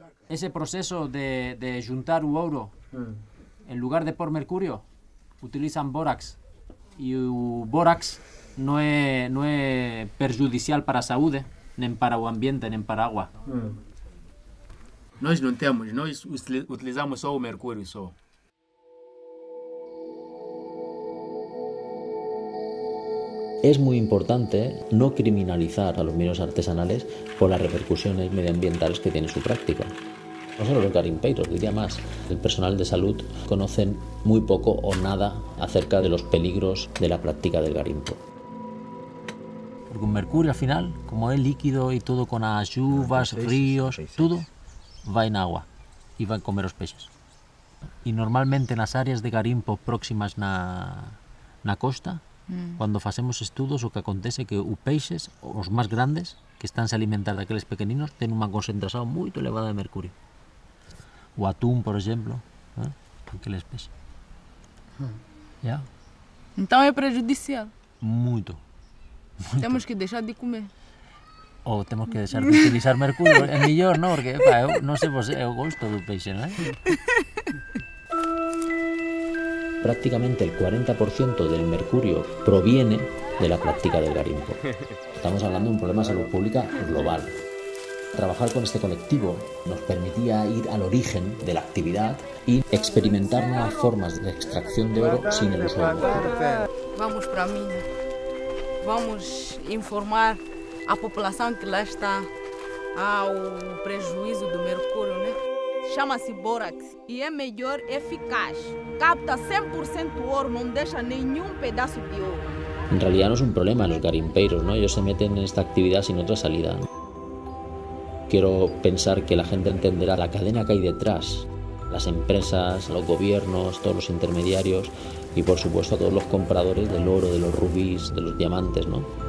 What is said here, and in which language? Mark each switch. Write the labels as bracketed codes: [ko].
[pt] Esse processo de juntar o ouro, em lugar de pôr mercúrio, utilizam bórax. E o bórax não é perjudicial para a saúde, nem para o ambiente, nem para a água. Nós não temos, nós utilizamos só o mercúrio só. [es] Es muy importante no criminalizar a los mineros artesanales por las repercusiones medioambientales que tiene su práctica. No solo los garimpeiros, diría más, el personal de salud conocen muy poco o nada acerca de los peligros de la práctica del garimpo. Porque un mercurio al final, como es líquido y todo con las lluvias, ríos, todo va en agua y va a comer los peces. Y normalmente en las áreas de garimpo [gl] próximas na costa, cuando facemos estudos, o que acontece que os peixes, os más grandes, que están a alimentar daqueles pequeninos, tienen unha concentración moi elevada de mercurio. O atún, por exemplo, aqueles peixes. Yeah. [pt] Então é prejudicial. Muito. Temos que deixar de comer. [gl] Ou temos que deixar de utilizar mercurio. É mellor, non? Porque, eu non sei vos, eu gosto do peixe, non? [es] Prácticamente el 40% del mercurio proviene de la práctica del garimpo. Estamos hablando de un problema de salud pública global. Trabajar con este colectivo nos permitía ir al origen de la actividad y experimentar nuevas formas de extracción de oro sin el uso del mercurio. [pt] Vamos para a mina. Vamos informar a população que lá está ao prejuízo do mercúrio, né? Chama-se bórax e é melhor, eficaz. Capta 100% ouro, não deixa nenhum pedaço de ouro. [es] En realidad no es un problema los garimpeiros, ¿no? Ellos se meten en esta actividad sin otra salida. Quiero pensar que la gente entenderá la cadena que hay detrás, las empresas, los gobiernos, todos los intermediarios y por supuesto a todos los compradores del oro, de los rubíes, de los diamantes, ¿no?